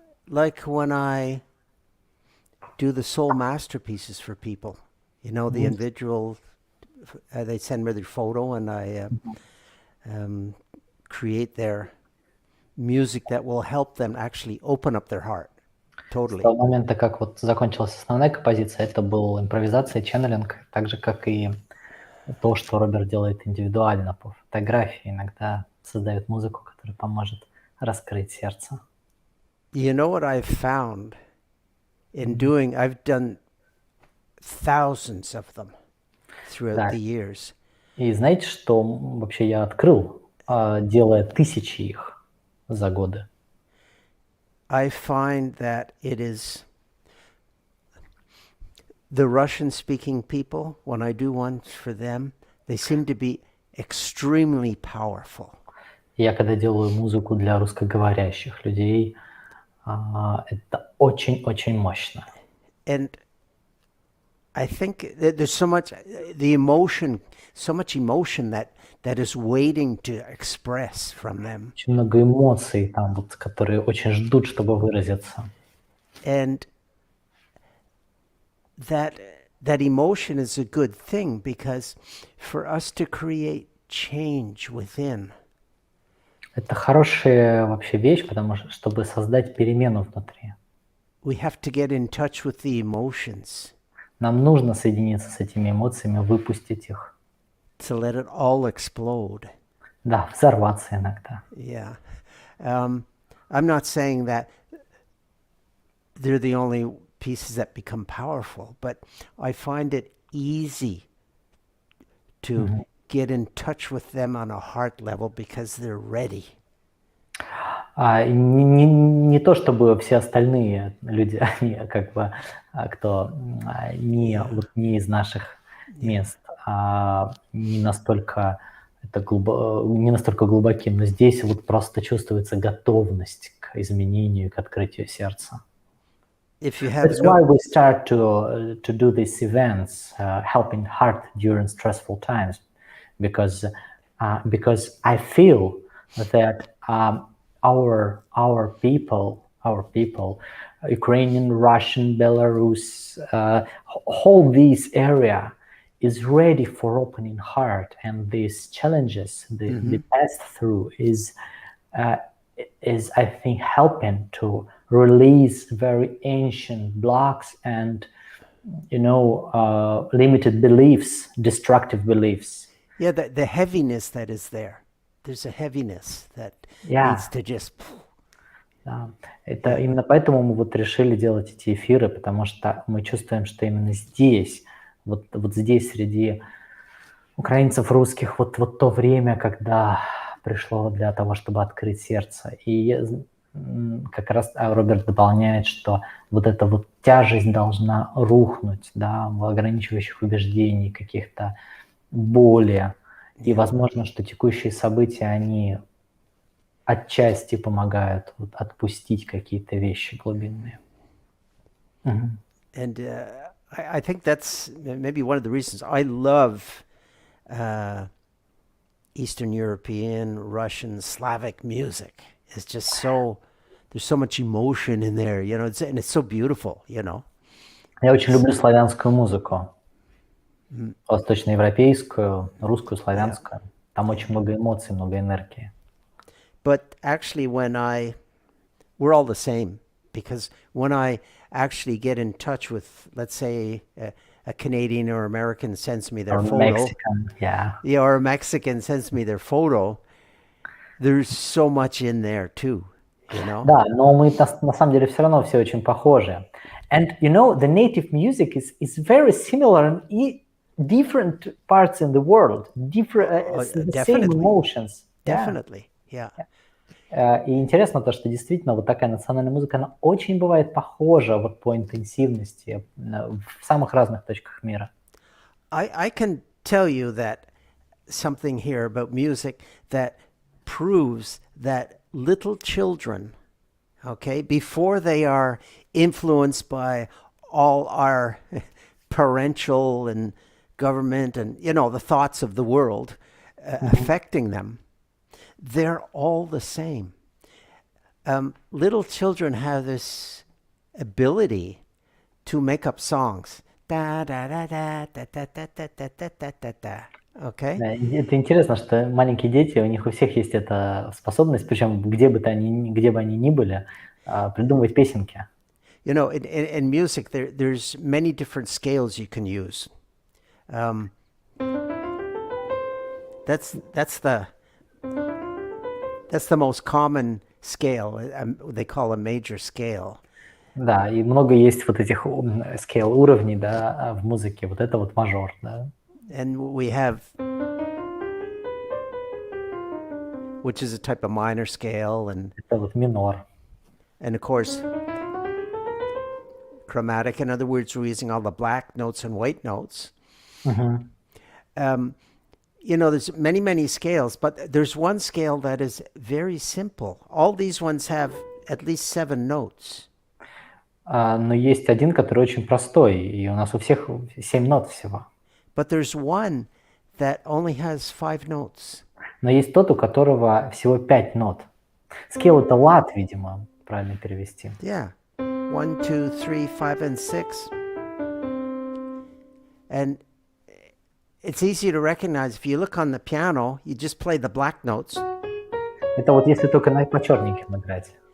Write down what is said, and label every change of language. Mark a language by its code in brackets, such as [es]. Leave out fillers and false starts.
[en] like when I do the soul masterpieces for people. You know, the mhm. individual, they send me their photo and I create their music that will help them actually open up their heart [ru] С [en] totally. [ru] того момента, как вот закончилась основная композиция, это был импровизация, ченнелинг, так же, как и то, что Роберт делает индивидуально по фотографии, иногда создает музыку, которая поможет раскрыть сердце. [en] You know what I've found in I've done thousands of them throughout the years. [ru] И знаете, что вообще я открыл, делая тысячи их за годы? [en] I find that it is the Russian-speaking people, when I do one for them, they seem to be extremely powerful. [ru] Я когда делаю музыку для русскоговорящих людей, это очень-очень мощно. [en] And I think that there's so much emotion that is waiting to express from them. [ru] Очень много эмоций там, вот, которые очень ждут, чтобы выразиться. [en] And that emotion is a good thing, because for us to create change within, [ru] Это хорошая вообще вещь, потому что, чтобы создать перемену внутри, [en] we have to get in touch with the emotions [ru] нам нужно соединиться с этими эмоциями, выпустить их. [en] to let it all explode. [ru] Да, взорваться иногда. [en] Yeah. I'm not saying that they're the only pieces that become powerful, but I find it easy to get in touch with them on a heart level because they're ready. [ru] Не то чтобы все остальные люди, они как бы, кто не из наших мест, не настолько глубоки, но здесь вот просто чувствуется готовность к изменению, к открытию сердца. [en] If you have That's why we start to do these events, helping heart during stressful times, because I feel that our people, Ukrainian, Russian, Belarus, whole this area is ready for opening heart, and these challenges, the pass through is I think helping to release very ancient blocks and limited beliefs, destructive beliefs. Yeah, the heaviness that is there. There's a heaviness that Yeah. needs to just... [ru] Да. Это именно поэтому мы вот решили делать эти эфиры, потому что мы чувствуем, что именно здесь, вот здесь среди украинцев, русских, вот то время, когда пришло для того, чтобы открыть сердце. И как раз Роберт дополняет, что вот эта вот тяжесть должна рухнуть, да, ограничивающих убеждений, каких-то боли. И возможно, что текущие события, они отчасти помогают вот отпустить какие-то вещи глубинные. [en] And I think that's maybe one of the reasons I love Eastern European, Russian, Slavic music. It's just there's so much emotion in there, you know, and it's so beautiful, you know. [ru] Я очень люблю славянскую музыку. Восточноевропейскую, русскую, славянскую. Там очень много эмоций, много энергии. [en] But actually we're all the same, because when I actually get in touch with, let's say, a Canadian or American sends me their photo. Mexican, yeah. Yeah, or a Mexican sends me their photo, there's so much in there too, you know? [ru] Да, но мы на самом деле все равно все очень похожи. [en] And you know, the native music is very similar in different parts in the world. The same emotions. Definitely, yeah. [ru] И интересно то, что действительно вот такая национальная музыка, она очень бывает похожа вот по интенсивности в самых разных точках мира. [en] I can tell you that something here about music that proves that little children okay, before they are influenced by all our parental and government and, the thoughts of the world Мгм. affecting them, they're all the same. Little children have this ability to make up songs. Da da da da da da da da da da da da da. Okay? [ru] Да, и это интересно, что маленькие дети, у них у всех есть эта способность, причем где бы они ни были, придумывать песенки. [en] In music, there's many different scales you can use. Um, that's the most common scale. They call a major scale. [ru] Да, и много есть вот этих scale уровней, да, в музыке. Вот это вот мажор, да. [en] And we have, which is a type of minor scale, [ru] Это вот минор. [en] and of course, chromatic. In other words, we're using all the black notes and white notes. Мгм. There's many scales, but there's one scale that is very simple. All these ones have at least 7 notes. [ru] Но есть один, который очень простой, и у нас у всех 7 нот всего. [en] But there's one that only has 5 notes. [ru] Но есть тот, у которого всего 5 нот. Scale — это лад, видимо, правильно перевести. [en] Yeah. 1, 2, 3, 5, and 6. And it's easy to recognize. If you look on the piano, you just play the black notes. [ru] Это вот если только по черненьким играть.